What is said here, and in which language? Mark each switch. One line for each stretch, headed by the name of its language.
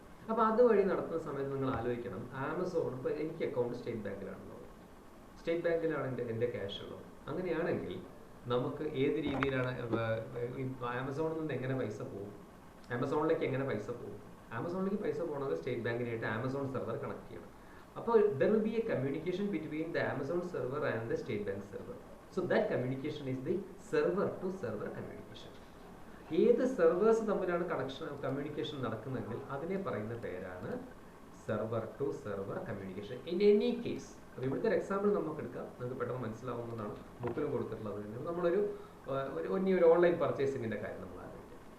Malayalam: അപ്പോൾ അതുവഴി നടത്തുന്ന സമയത്ത് നിങ്ങൾ ആലോചിക്കണം, ആമസോൺ ഇപ്പോൾ എനിക്ക് അക്കൗണ്ട് സ്റ്റേറ്റ് ബാങ്കിലാണല്ലോ, സ്റ്റേറ്റ് ബാങ്കിലാണ് എൻ്റെ ക്യാഷ് ഉള്ളത്. അങ്ങനെയാണെങ്കിൽ നമുക്ക് ഏത് രീതിയിലാണ് ആമസോണിൽ നിന്ന് എങ്ങനെ പൈസ പോകും, ആമസോണിലേക്ക് എങ്ങനെ പൈസ പോകും? ആമസോണിലേക്ക് പൈസ പോകണമെങ്കിൽ സ്റ്റേറ്റ് ബാങ്കിനായിട്ട് ആമസോൺ സെർവർ കണക്ട് ചെയ്യണം. അപ്പോൾ
English: There will be a communication between the Amazon server and the State Bank server. So that communication is the server to server communication.
Malayalam: ഏത് സെർവേഴ്സ് തമ്മിലാണ് കമ്മ്യൂണിക്കേഷൻ നടക്കുന്നതെങ്കിൽ അതിനെ പറയുന്ന പേരാണ് server to server communication
English: In any case.
Malayalam: അപ്പോൾ ഇവിടുത്തെ ഒരു example നമുക്ക് എടുക്കാം, നിങ്ങൾക്ക് പെട്ടെന്ന് മനസ്സിലാവുന്നതാണ്, ബുക്കിലും കൊടുത്തിട്ടുള്ളത്. നമ്മളൊരു ഓൺലൈൻ പർച്ചേസിങ്ങിൻ്റെ കാര്യം നമ്മൾ ആലോചിക്കാം.